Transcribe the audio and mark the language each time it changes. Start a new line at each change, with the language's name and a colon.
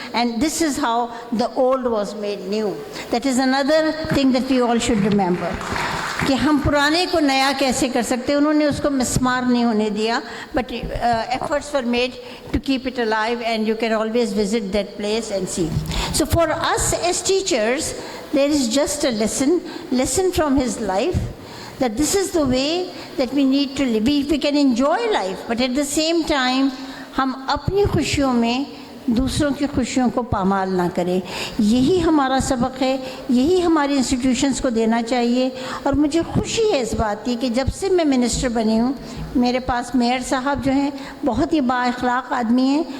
English: And this is how the old was made new. That is another thing that we all should remember
Urdu: کہ ہم پرانے کو نیا کیسے کر سکتے. انہوں نے اس کو مسمار نہیں ہونے دیا،
English: But efforts were made to keep it alive and you can always visit that place and see. So for us as teachers, there is just a lesson from his life, that this is the way that we need to live. We can enjoy life, but at the same time,
Urdu: ہم اپنی خوشیوں میں دوسروں کی خوشیوں کو پامال نہ کریں. یہی ہمارا سبق ہے، یہی ہماری انسٹیٹیوشنس کو دینا چاہیے. اور مجھے خوشی ہے اس بات کی کہ جب سے میں منسٹر بنی ہوں، میرے پاس میئر صاحب جو ہیں بہت ہی با اخلاق آدمی ہیں.